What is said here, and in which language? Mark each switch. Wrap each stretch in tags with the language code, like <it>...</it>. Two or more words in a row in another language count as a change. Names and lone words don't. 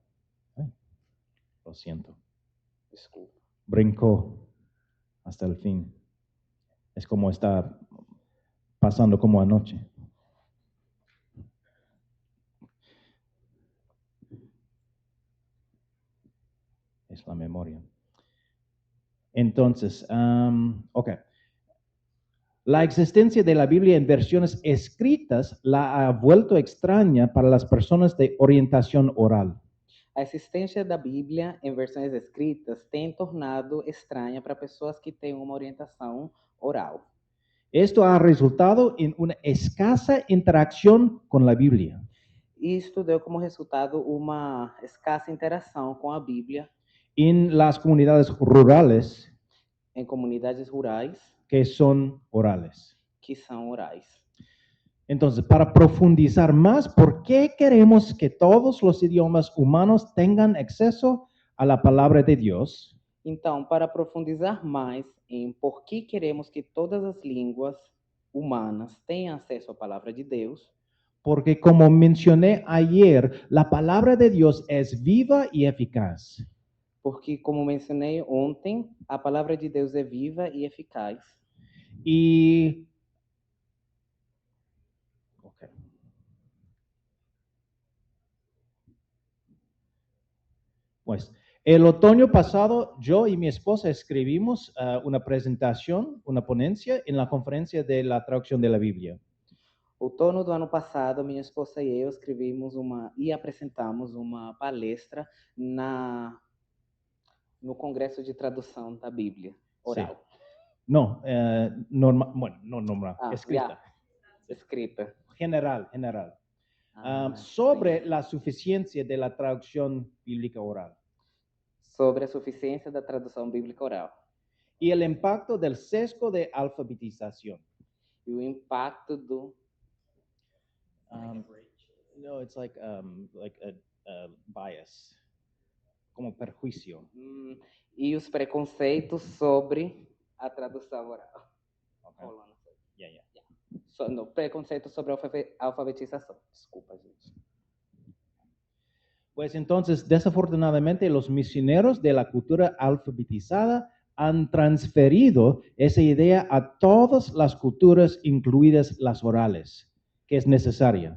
<es>lo siento,</es> <pt>Desculpa.</pt> <es>brincó hasta el fin. Es como está pasando como anoche. Es la memoria. Entonces, ok. La existencia de la Biblia en versiones escritas la ha vuelto extraña para las personas de orientación oral.</es> <pt>A existência da Bíblia em versões escritas tem tornado estranha para pessoas que têm uma orientação oral.</pt> <es>Esto ha resultado en una escasa interacción con la Biblia.</es> <pt>Isto deu como resultado uma escassa interação com a Bíblia</pt> <es>En las comunidades rurales</es> <pt>em comunidades rurais</pt> <es>que son orales.</es> <pt>que são orais.</pt> <es>Entonces, para profundizar más, ¿por qué queremos que todos los idiomas humanos tengan acceso a la palabra de Dios?</es> <pt>Então, para profundizar mais em por que queremos que todas as línguas humanas tenham acesso à palavra de Deus,</pt> <es>Porque como mencioné ayer, la palabra de Dios es viva y eficaz.</es> <pt>porque, como mencionei ontem, a palavra de Deus é viva e eficaz.</pt> <es>Y okay. Pues el otoño pasado yo y mi esposa escribimos una presentación, una ponencia en la conferencia de la traducción de la Biblia.</es> <pt>Outono do ano passado, minha esposa e eu escrevemos e apresentamos uma palestra no Congresso de Tradução da Bíblia Oral.</pt> <es>No, bueno, no normal, escrita. Escrita. General. Sobre</es> <pt>sim.</pt> <es>la suficiencia de la traducción bíblica oral.</es> <pt>Sobre a suficiência da tradução bíblica oral.</pt> <es>Y el impacto del sesgo de alfabetización.</es> <pt>E o impacto do...</pt> <es>no,</es> <en>it's like a bias,</en> <es>como perjuicio.</es> <pt>E os preconceitos sobre a tradução oral.</pt> <en>Okay. Yeah.</en> <pt>No, preconceito sobre a alfabetização. Desculpa, gente.</pt> <es>Pues entonces, desafortunadamente, los misioneros de la cultura alfabetizada han transferido esa idea a todas las culturas, incluidas las orales, que es necesaria.</es>